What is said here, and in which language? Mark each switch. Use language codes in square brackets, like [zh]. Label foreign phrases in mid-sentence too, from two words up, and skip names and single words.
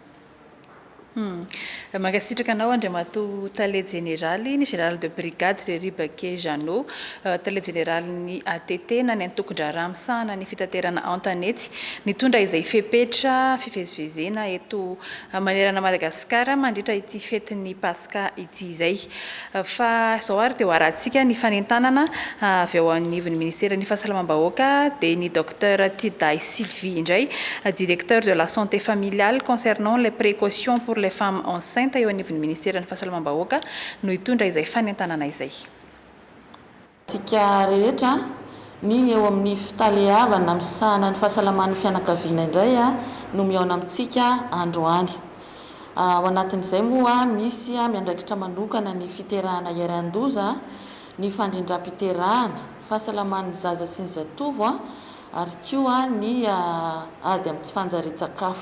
[mg] Mankasitraka anao Andriamato Tale Généraly ny général [fr] de brigade [mg] Rery Baké Jeannot, Tale Généraly ny ATT na ny antokon-draharaha misahana ny fitaterana Antanety, nitondra izay fepetra fivezivezena eto manerana Madagasikara mandritra ity fetin'ny Paska ity izay. Fa izao ary dia ho arantsika ny fanentanana avy ao anivon'ny ministera ny fahasalamam-bahoaka dia ny docteur Tiday Sylvie indray, [fr] directeur de la santé familiale concernant les précautions pour les femmes enceintes [mg] eo anivon'ny ministera ny fahasalamam-bahoaka no hitondra izay fanentanana izay. Tsika rehetra ny eo amin'ny fitalehavana misahana ny fahasalaman'ny fianakaviana indray no miaona amintsika androany. Ao anatin'izay moa misy miandraikitra manokana ny fiterahana iarahan-doza, ny fandrindram-piterahana, fahasalaman'ny zaza sy ny zatovo ary koa ny ady amin'ny tsy fanjarian-tsakafo.